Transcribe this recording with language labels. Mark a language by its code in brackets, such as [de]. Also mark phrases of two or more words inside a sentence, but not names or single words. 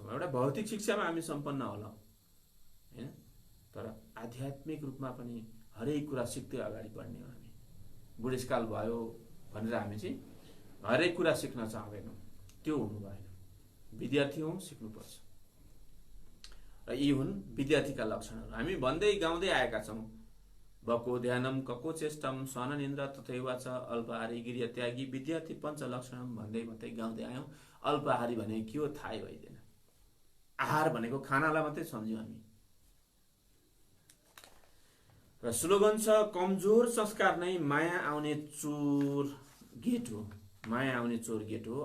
[ne] एउटा भौतिक शिक्षामा हामी सम्पन्न होला होइन, तर आध्यात्मिक रूपमा पनि हरेक कुरा सिक्दै अगाडि बढ्ने हो। हामी बुढेसकाल भयो भनेर हामी चाहिँ हरेक कुरा सिक्न चाहँदैनौँ, त्यो हुनु भएन। विद्यार्थी हौँ, सिक्नुपर्छ। र यी हुन् विद्यार्थीका लक्षणहरू। हामी भन्दै गाउँदै आएका छौँ, [sa] बको ध्यानम कको चेष्टम स्वर्ण निन्द्रा तथैवा च अल्पाहारी गिरिय त्यागी विद्यार्थी पञ्च लक्षणम [ne] भन्दै गाउँदै आयौँ। अल्पाहारी भनेको के हो थाहै भइदिएन। आहार भनेको खानालाई मात्रै सम्झ्यौँ हामी। र स्लोगन छ, कमजोर संस्कार नै माया आउने चोर गेट हो। माया आउने चोर गेट हो।